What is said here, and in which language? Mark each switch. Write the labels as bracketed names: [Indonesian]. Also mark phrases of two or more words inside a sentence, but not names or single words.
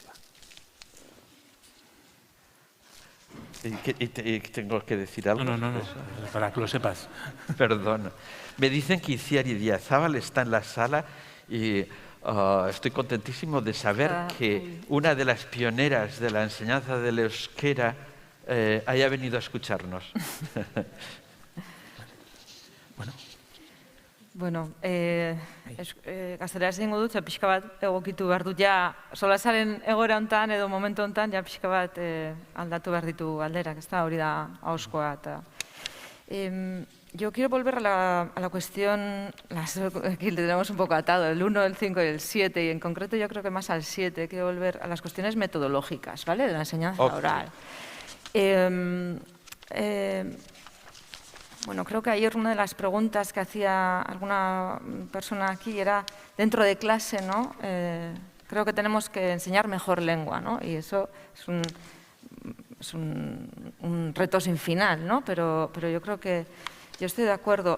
[Spanish] ¿Y tengo que decir algo? No, para que lo sepas. Perdón. Me dicen que Itziar Idiazábal está en la sala y estoy contentísimo de saber que una de las pioneras de la enseñanza del euskera haya venido a escucharnos. [Basque] Bueno, gazteleraz egingo dut, pixka bat egokitu behar dut ja, solasaren egoera hontan edo momentu hontan, ja pixka bat aldatu behar ditu alderak, ez da, hori da ahozkoa. [Spanish] Yo quiero volver a la cuestión, aquí le tenemos un poco atado, el 1, el 5 y el 7, y en concreto yo creo que más al 7, quiero volver a las cuestiones metodológicas, ¿vale?, de la enseñanza oral. Bueno, creo que ayer una de las preguntas que hacía alguna persona aquí era, dentro de clase, ¿no?, creo que tenemos que enseñar mejor lengua, ¿no?, y eso es un reto sin final, ¿no?, pero yo creo que yo estoy de acuerdo.